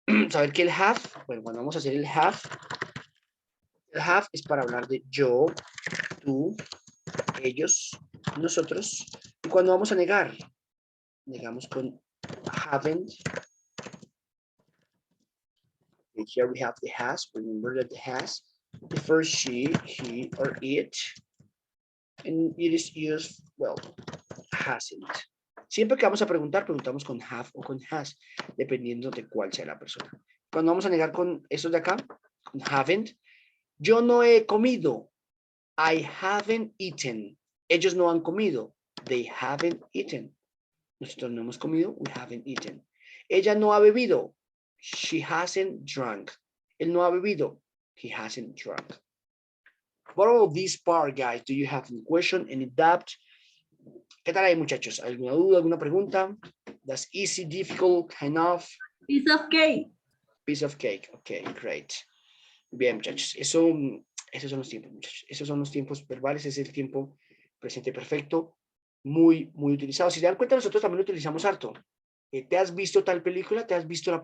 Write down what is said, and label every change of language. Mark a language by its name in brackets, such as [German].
[Spanish] saber que el have, bueno, cuando vamos a hacer el have es para hablar de yo, tú, ellos, nosotros. Y cuando vamos a negar, negamos con haven't. [English] And here we have the has. Remember that the has refers she, he, or it. And it is used, well, hasn't. [Spanish] Siempre que vamos a preguntar, preguntamos con have o con has, dependiendo de cuál sea la persona. Cuando vamos a negar con estos de acá, con haven't, yo no he comido. [English] I haven't eaten. [Spanish] Ellos no han comido. [English] They haven't eaten. [Spanish] Nosotros no hemos comido. [English] We haven't eaten. [Spanish] Ella no ha bebido. [English] She hasn't drunk. [Spanish] Él no ha bebido. [English] He hasn't drunk. What about this part, guys? Do you have any question, any doubt? [Spanish] ¿Qué tal ahí, muchachos? ¿Alguna duda, alguna pregunta? [English] That's easy, difficult, kind of? Piece of cake. Piece of cake. Okay, great. [Spanish] Bien, muchachos. Esos son los tiempos, muchachos. Esos son los tiempos verbales. Es el tiempo presente perfecto. Muy, muy utilizado. Si se dan cuenta, nosotros también lo utilizamos harto. ¿Te has visto tal película? ¿Te has visto la...